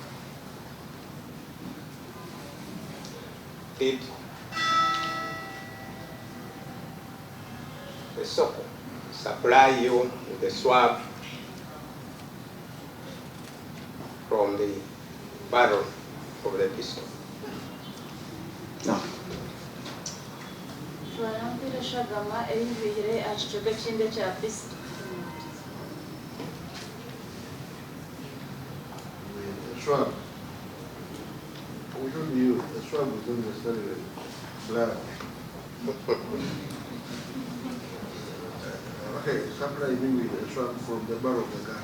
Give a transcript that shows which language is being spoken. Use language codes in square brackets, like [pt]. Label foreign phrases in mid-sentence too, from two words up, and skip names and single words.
[en] did the SOCO supply you with the swab from the barrel of the pistol? No. [cgg] Barampire eshagama eyihire aha kicweka ekindi ekya pisi. [en] A swab. We don't use a swab is not necessarily blood. Okay, supply me with a swab from the barrel of the gun.